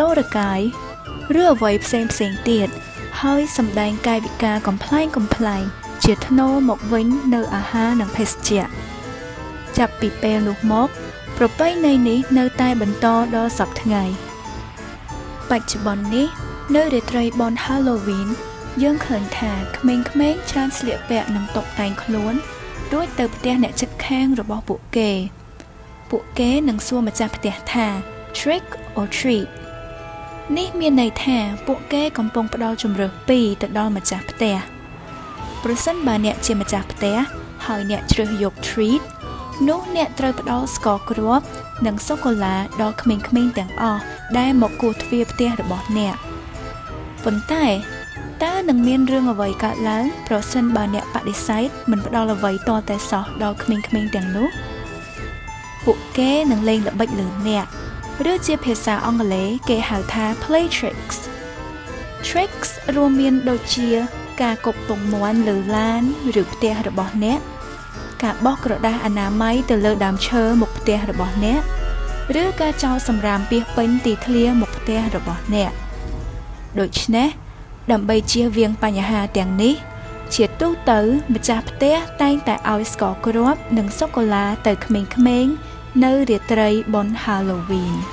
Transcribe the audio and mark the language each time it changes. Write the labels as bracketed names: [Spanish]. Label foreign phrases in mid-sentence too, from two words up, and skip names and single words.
[Khmer] រកាយឬអ្វីផ្សេងទៀតហើយសម្ដែងកាយវិការកំប្លែងជាធ្នូមកវិញនៅអាហារនិងភេសជ្ជៈចាប់ពីពេលនោះមកប្រពៃណីនេះនៅតែបន្តដល់សព្វថ្ងៃបច្ចុប្បន្ននេះនៅ រាត្រីបុណ្យ Halloween យើងឃើញថាក្មេងៗច្រើនស្លៀកពាក់និងតុបតែងខ្លួនរួចទៅផ្ទះអ្នកជិតខាងរបស់ពួកគេនឹងសួរម្ចាស់ផ្ទះថា [English] Trick or treat [Khmer] នេះមានន័យថាពួកគេកំពុងផ្ដល់ជម្រើស2ទៅដល់ម្ចាស់ផ្ទះប្រសិនបើអ្នកជាម្ចាស់ ផ្ទះហើយអ្នកជ្រើសយក treat នោះអ្នកត្រូវផ្ដល់ស្ករគ្រាប់និងសូកូឡាដល់ក្មេងៗទាំងអស់ដែលមកគោះទ្វារផ្ទះរបស់អ្នកប៉ុន្តែតើនឹងមានរឿងអ្វីកើតឡើងប្រសិនបើអ្នកបដិសេធមិនផ្ដល់អ្វីទាល់តែសោះដល់ក្មេងៗទាំងនោះពួកគេនឹងលេងល្បិចលើអ្នកឬជាភាសាអង់គ្លេសគេហៅថា [English] play tricks [Khmer] រួមមានដូចជាការគប់ពងមាន់លើឡានឬផ្ទះរបស់អ្នកការបោះក្រដាសអនាម័យទៅលើដើមឈើមុខផ្ទះរបស់អ្នកឬការចោលសម្រាមពាសពេញទីធ្លាមុខផ្ទះរបស់អ្នកដូច្នេះដើម្បីជៀសវាងបញ្ហាទាំងនេះជាទូទៅម្ចាស់ផ្ទះតែងតែឲ្យស្ករគ្រាប់និងសូកូឡាទៅក្មេងៗនៅរាត្រីបុណ្យ Halloween